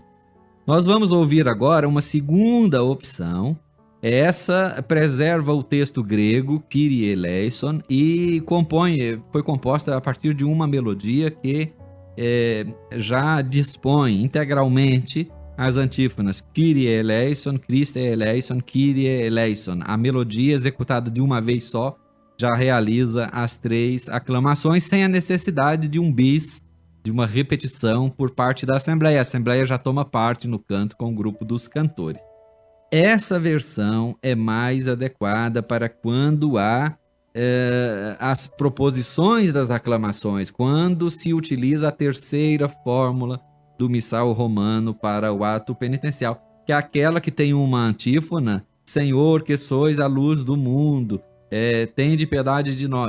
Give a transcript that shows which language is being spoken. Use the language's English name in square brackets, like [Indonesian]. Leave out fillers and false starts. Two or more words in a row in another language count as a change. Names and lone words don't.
[Portuguese] Nós vamos ouvir agora uma segunda opção. Essa preserva o texto grego [Greek] Κύριε ἐλέησον [Portuguese] e foi composta a partir de uma melodia que já dispõe integralmente as antífonas [Greek] Κύριε ἐλέησον, Χριστὲ ἐλέησον, Κύριε ἐλέησον. [Portuguese] A melodia executada de uma vez só já realiza as 3 aclamações sem a necessidade de um bis, de uma repetição por parte da Assembleia. A Assembleia já toma parte no canto com o grupo dos cantores. Essa versão é mais adequada para quando há as proposições das aclamações, quando se utiliza a terceira fórmula do missal romano para o ato penitencial, que é aquela que tem uma antífona: Senhor, que sois a luz do mundo, tende piedade de nós.